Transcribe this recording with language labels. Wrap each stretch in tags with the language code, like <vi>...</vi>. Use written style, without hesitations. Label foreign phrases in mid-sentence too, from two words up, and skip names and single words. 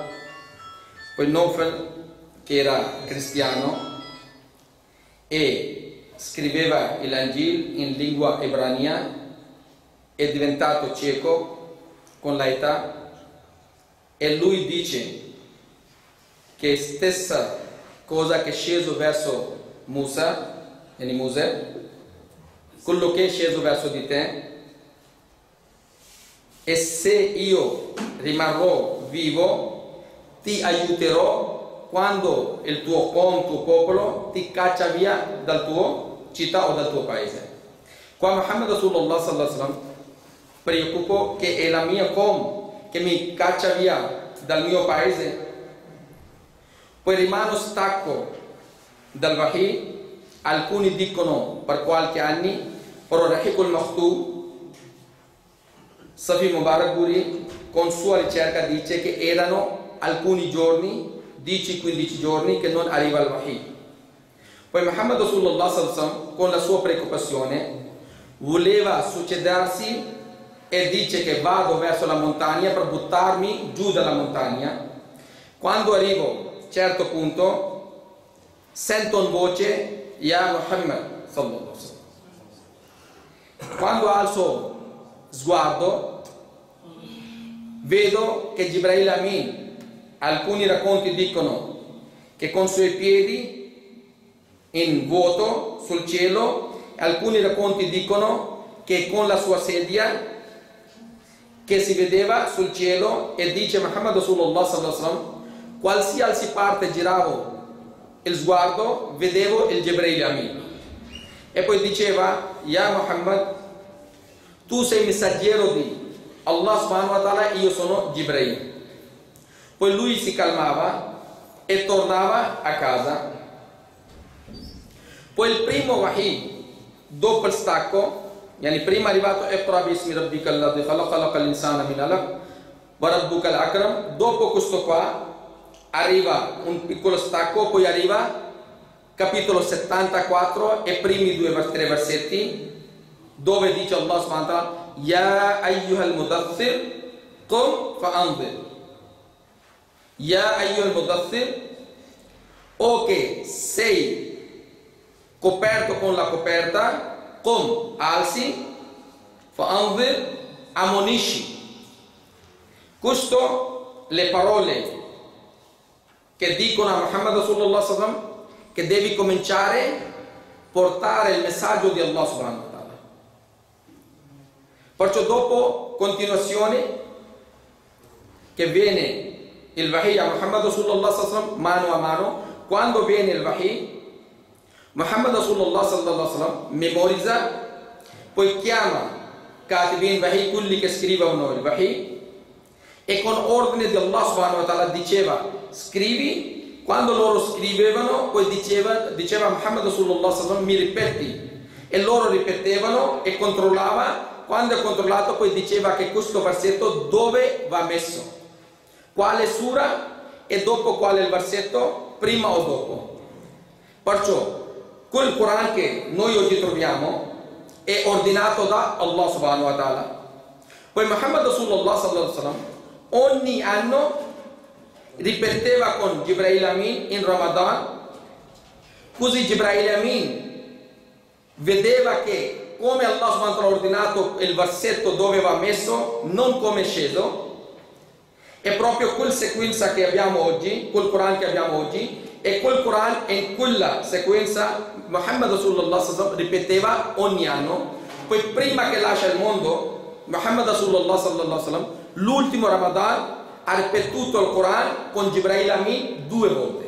<it>Poi Nawfal, che era cristiano e scriveva l'Angel in lingua ebrania, è diventato cieco con l'età, e lui dice che stessa cosa che è sceso verso Musa, yani Mosè, quello che è sceso verso di te, e se io rimarrò vivo ti aiuterò quando il tuo popolo ti caccia via dal tuo città o dal tuo paese. Qua Muhammad Rasulullah</it> <ar>صلى الله عليه وسلم</ar> <it>preoccupo che è la mia che mi caccia via dal mio paese. Poi rimane stacco dal wahi, alcuni dicono per qualche anni, però Rahiq al-Maktoum, Safi Mubarak Guri, con sua ricerca dice che erano alcuni giorni, 10-15 giorni, che non arriva il wahi. Poi Muhammad Rasulullah</it> <ar>صلى الله عليه وسلم,</ar> <it>con la sua preoccupazione, voleva succedersi e dice che vado verso la montagna per buttarmi giù dalla montagna. Quando arrivo certo punto sento una voce:</it> <ar>يا محمد صلى الله عليه وسلم.</ar> <it>Quando alzo sguardo vedo che Jibril Amin, alcuni racconti dicono che con i suoi piedi in vuoto sul cielo, alcuni racconti dicono che con la sua sedia che si vedeva sul cielo, e dice Muhammad Rasulullah</it> <ar>صلى الله عليه وسلم,</ar> <it>qualsiasi parte giravo il sguardo vedevo il Jibril Amin. E poi diceva:</it> <ar>Ya Muhammad,</ar> <it>tu sei messaggero di Allah</it> <ar>سبحانه وتعالى,</ar> <it>io sono Jibril. Poi lui si calmava e tornava a casa. Poi il primo wahi dopo il stacco, yani prima è arrivato</it> <ar>اقرأ باسم ربك الذي خلق خلق الإنسان من علق وربك الأكرم.</ar> <it>Dopo questo qua arriva un piccolo stacco, poi arriva capitolo 74 e primi 2-3 versetti, dove dice Allah</it> <ar>سبحانه وتعالى: يا أيها المدثر قم فأنذر. يا أيها المدثر,</ar> <it>o che sei coperto con la coperta, qum, alzi, fa'anzir, ammonisci. Questo le parole che dicono a Muhammad Rasulullah</it> <ar>صلى الله عليه وسلم</ar> <it>che devi cominciare a portare il messaggio di Allah</it> <ar>سبحانه وتعالى.</ar> <it>Perciò dopo continuazione che viene il wahi a Muhammad</it> <ar>صلى الله عليه وسلم</ar> <it>mano a mano, quando viene il wahi, Muhammad</it> <ar>صلى الله عليه وسلم</ar> <it>memorizza, poi chiama</it> <ar>كاتبين وحي,</ar> <it>quelli che scrivono il wahi, e con ordine di Allah</it> <ar>سبحانه وتعالى</ar> <it>diceva scrivi. Quando loro scrivevano, poi diceva Muhammad</it> <ar>صلى الله عليه وسلم</ar> <it>mi ripeti, e loro ripetevano e controllava. Quando è controllato poi diceva che questo versetto dove va messo, quale sura e dopo qual è il versetto, prima o dopo. Perciò quel Quran che noi oggi troviamo è ordinato da Allah</it> <ar>سبحانه وتعالى.</ar> <it>Poi Muhammad</it> <ar>صلى الله عليه وسلم</ar> <it>ogni anno ripeteva con Jibril Amin in Ramadan, così Jibril Amin vedeva che come Allah</it> <ar>سبحانه وتعالى</ar> <it>ha ordinato il versetto dove va messo, non come è sceso. È proprio quella sequenza che abbiamo oggi, quel Quran che abbiamo oggi, e quel Quran in quella sequenza Muhammad</it> <ar>صلى الله عليه وسلم</ar> <it>ripeteva ogni anno. Poi prima che lascia il mondo, Muhammad</it> <ar>صلى الله عليه وسلم</ar> <it>l'ultimo Ramadan ha ripetuto il Quran con Jibril Amin 2 volte.</it>